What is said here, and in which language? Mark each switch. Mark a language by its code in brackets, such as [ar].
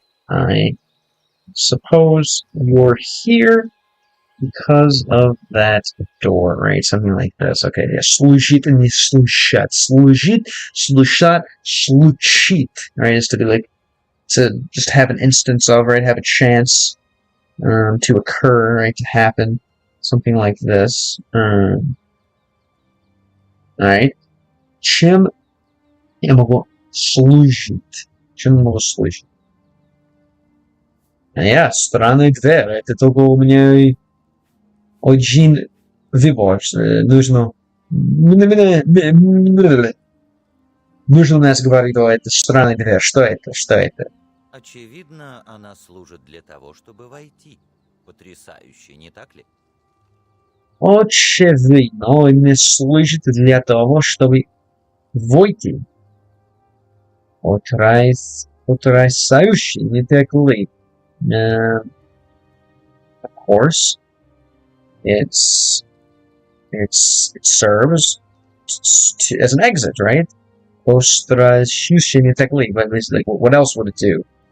[en] I suppose you're here because of that door, right? Something like this. Okay, yeah. [ru] Служит, не слушать. Слушать, случит. [en] Right? Is to be like, to just have an instance of, right? Have a chance to occur, right? To happen. Something like this. Alright. [ru] Чем я могу служит. Что он может служить? Странная дверь. Это только у меня один выбор. Нужно у нас говорить, это странная дверь. Что это? Что это? Очевидно, она служит для того, чтобы войти. Потрясающе, не так ли? Очевидно, он не служит для того, чтобы войти. Потрясающе, не так ли? [en] Of course, it serves as an exit, right? [ru] Потрясающе, не так ли? [en] But it's like, what else would it do?